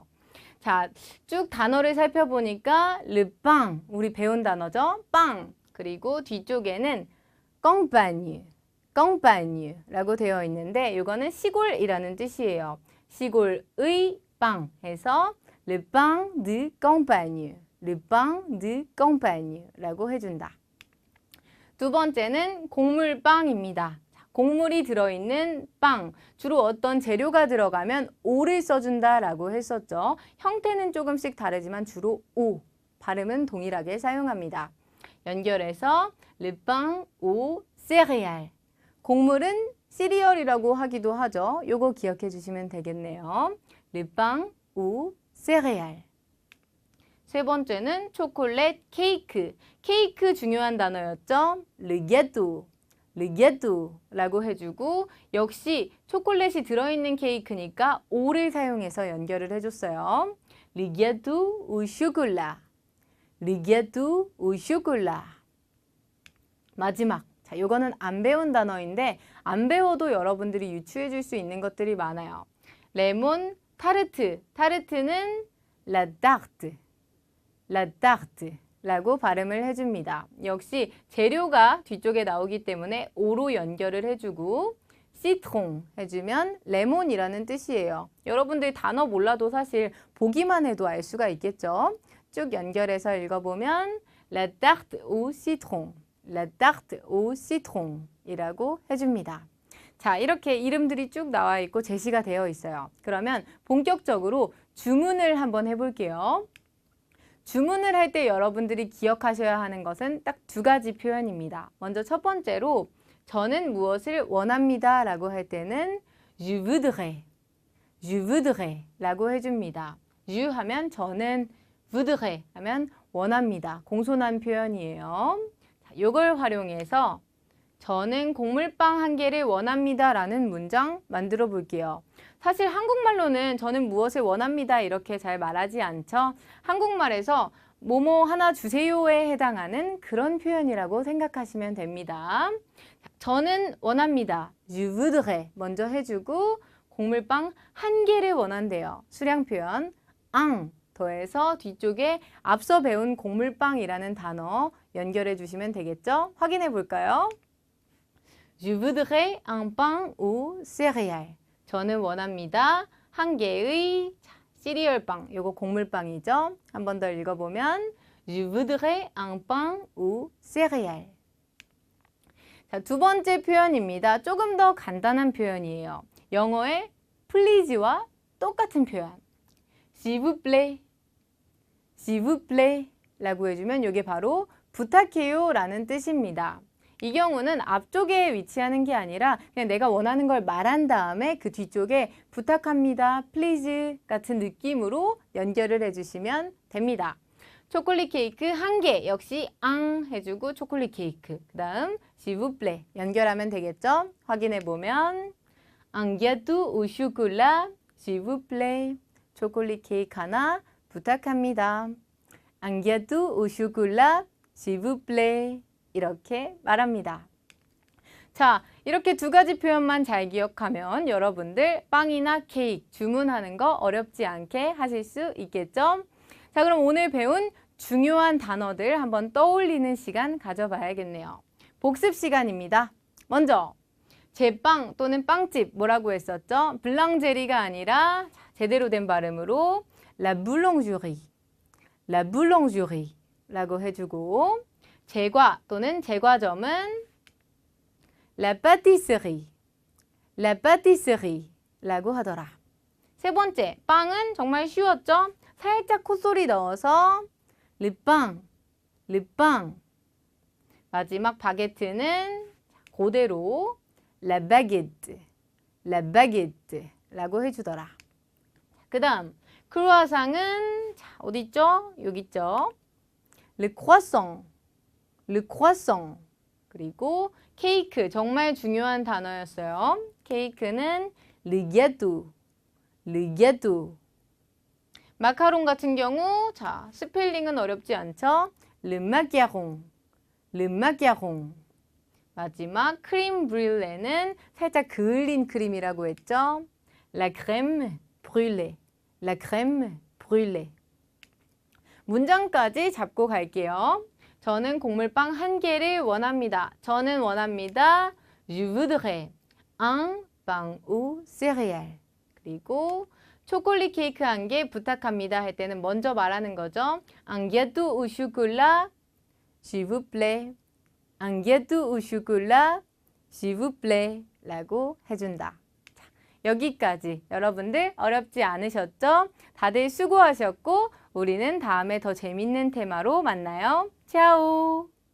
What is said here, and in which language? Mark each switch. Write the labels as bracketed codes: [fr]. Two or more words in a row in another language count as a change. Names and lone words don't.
[ko] 자, 쭉 단어를 살펴보니까 르빵, 우리 배운 단어죠? 빵. 그리고 뒤쪽에는 깡파뉴, 깡파뉴라고 되어 있는데 이거는 시골이라는 뜻이에요. 시골의 빵 해서 [fr] le pain de campagne, le pain de campagne라고 해준다. [ko] 두 번째는 곡물빵입니다. 곡물이 들어있는 빵, 주로 어떤 재료가 들어가면 오를 써준다라고 했었죠. 형태는 조금씩 다르지만 주로 오, 발음은 동일하게 사용합니다. [fr] 연결해서 le pain aux céréales. [ko] 곡물은 시리얼이라고 하기도 하죠. 요거 기억해 주시면 되겠네요. [fr] le pain aux céréales. [ko] 세 번째는 초콜릿 케이크. 케이크 중요한 단어였죠. [fr] le gâteau, le gâteau [ko] 라고 해주고 역시 초콜릿이 들어있는 케이크니까 오를 사용해서 연결을 해줬어요. [fr] le gâteau au chocolat, le gâteau au chocolat. [ko] 마지막. 자, 요거는 안 배운 단어인데 안 배워도 여러분들이 유추해 줄 수 있는 것들이 많아요. 레몬 타르트. 타르트는 [fr] la tarte, la tarte [ko] 라고 발음을 해줍니다. 역시 재료가 뒤쪽에 나오기 때문에 오로 연결을 해주고 citron 해주면 레몬이라는 뜻이에요. 여러분들 단어 몰라도 사실 보기만 해도 알 수가 있겠죠. 쭉 연결해서 읽어보면 [fr] la tarte au citron, la tarte au citron [ko] 이라고 해줍니다. 자, 이렇게 이름들이 쭉 나와 있고 제시가 되어 있어요. 그러면 본격적으로 주문을 한번 해볼게요. 주문을 할 때 여러분들이 기억하셔야 하는 것은 딱 2가지 표현입니다. 먼저 첫 번째로 저는 무엇을 원합니다 라고 할 때는 [fr] je voudrais, je voudrais [ko] 라고 해줍니다. je 하면 저는, voudrais 하면 원합니다. 공손한 표현이에요. 자, 이걸 활용해서 저는 곡물빵 1개를 원합니다 라는 문장 만들어 볼게요. 사실 한국말로는 저는 무엇을 원합니다 이렇게 잘 말하지 않죠. 한국말에서 뭐뭐 하나 주세요에 해당하는 그런 표현이라고 생각하시면 됩니다. 저는 원합니다. [fr] je voudrais [ko] 먼저 해주고 곡물빵 1개를 원한대요. 수량 표현 un 더해서 뒤쪽에 앞서 배운 곡물빵이라는 단어 연결해 주시면 되겠죠? 확인해 볼까요? [fr] Je voudrais un pain ou céréales. [ko] 저는 원합니다. 한 개의 시리얼빵, 요거 곡물빵이죠? 한 번 더 읽어보면 [fr] Je voudrais un pain ou céréales. [ko] 자, 두 번째 표현입니다. 조금 더 간단한 표현이에요. 영어의 please와 똑같은 표현. [fr] S'il vous plaît, s'il vous plaît [ko] 라고 해주면 이게 바로 부탁해요 라는 뜻입니다. 이 경우는 앞쪽에 위치하는 게 아니라 그냥 내가 원하는 걸 말한 다음에 그 뒤쪽에 부탁합니다, please 같은 느낌으로 연결을 해주시면 됩니다. 초콜릿 케이크 한 개 역시 앙 해주고 초콜릿 케이크. 그 다음 [fr] s'il vous plaît [ko] 연결하면 되겠죠? 확인해 보면 [fr] un gâteau au chocolat, s'il vous plaît. [ko] 초콜릿 케이크 하나 부탁합니다. [fr] Un gâteau au chocolat, s'il vous plaît. [ko] 이렇게 말합니다. 자, 이렇게 두 가지 표현만 잘 기억하면 여러분들 빵이나 케이크 주문하는 거 어렵지 않게 하실 수 있겠죠? 자, 그럼 오늘 배운 중요한 단어들 한번 떠올리는 시간 가져봐야겠네요. 복습 시간입니다. 먼저 제빵 또는 빵집 뭐라고 했었죠? 블랑제리가 아니라 제대로 된 발음으로 [fr] la boulangerie, la boulangerie [ko] 라고 해주고 제과 또는 제과점은 [fr] la pâtisserie, la pâtisserie [ko] 라고 하더라. 세 번째, 빵은 정말 쉬웠죠? 살짝 콧소리 넣어서 [fr] le pain, le pain. [ko] 마지막 바게트는 그대로 [fr] la baguette, la baguette [ko] 라고 해주더라. 그 다음 크루아상은 어디 있죠? 여기 있죠? [fr] le croissant, le croissant. [ko] 그리고 케이크 정말 중요한 단어였어요. [fr] 케이크는 le gâteau, le gâteau. [ko] 마카롱 같은 경우 자 스펠링은 어렵지 않죠? [fr] le macaron, le macaron. [ko] 마지막 크림 브릴레는 살짝 그을린 크림이라고 했죠? [fr] la crème brûlée, la crème brûlée. [ko] 문장까지 잡고 갈게요. 저는 곡물빵 한 개를 원합니다. 저는 원합니다. [fr] Je voudrais un pain ou céréales. [ko] 그리고 초콜릿 케이크 한 개 부탁합니다 할 때는 먼저 말하는 거죠. [fr] Un gâteau au chocolat, s'il vous plaît. Un gâteau au chocolat, s'il vous plaît. [ko] 라고 해준다. 자, 여기까지 여러분들 어렵지 않으셨죠? 다들 수고하셨고 우리는 다음에 더 재밌는 테마로 만나요. 차오!